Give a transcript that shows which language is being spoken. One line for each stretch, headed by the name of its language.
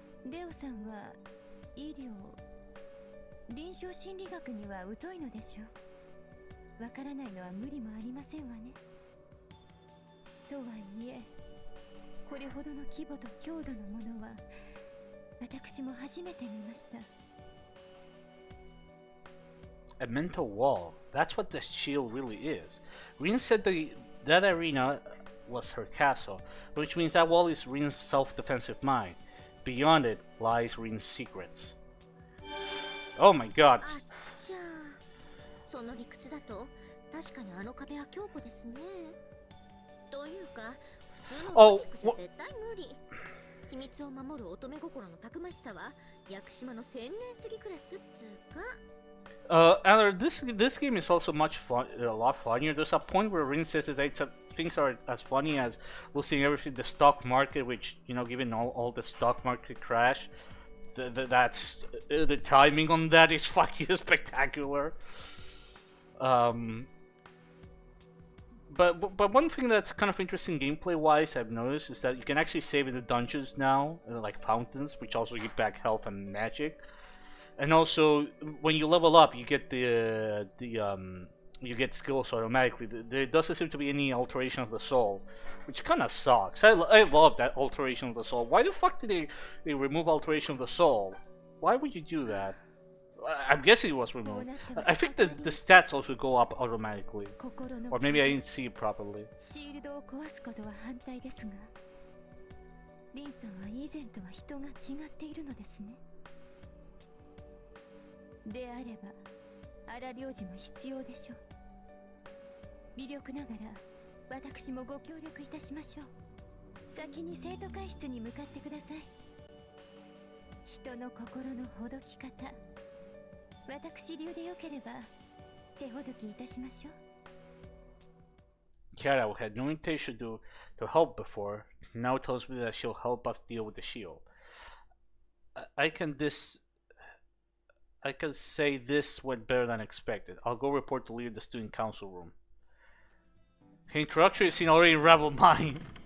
Japanese: レオさんは医療、臨床心理学には疎いのでしょう。わからないのは無理もありませんわね。とはいえ、これほどの規模と強度のものは私も初めて見ました。
English: A mental wall. That's what the shield really is. Rin said that arena was her castle, which means that wall is Rin's self-defensive mind. Beyond it lies Rin's secrets. Oh my god.
Japanese: じゃあ、その理屈だと確かにあの壁は強固ですね。というか、普通のロジックじゃ絶対無理。秘密を守る乙女心のたくましさは屋久島の千年すぎクラスっつうか。
English: Anna, this game is also a lot funnier. There's a point where Rin says that things are as funny as losing everything the stock market, which, you know, given all the stock market crash, the timing on that is fucking spectacular. But one thing that's kind of interesting gameplay wise I've noticed is that you can actually save in the dungeons now, like fountains, which also give back health and magic. And also, when you level up, you get you get skills automatically. There doesn't seem to be any alteration of the soul, which kind of sucks. I love that alteration of the soul. Why the fuck did they remove alteration of the soul? Why would you do that? I'm guessing it was removed. I think the stats also go up automatically. Or maybe I didn't see it properly.
Japanese: シールドを壊すことは反対ですが、リンさんは以前とは人が違っているのですね。であれば荒領事も必要でしょう。微力ながら私もご協力いたしましょう。先に生徒会室に向かってください。人の心のほどき方、私流でよければ手ほどきいたしましょう。
English: Kiara, who had no intention to help before, now tells me that she'll help us deal with the shield. I can say this went better than expected. I'll go report the leader of the student council room. Her introductory scene already in Rebel Mind.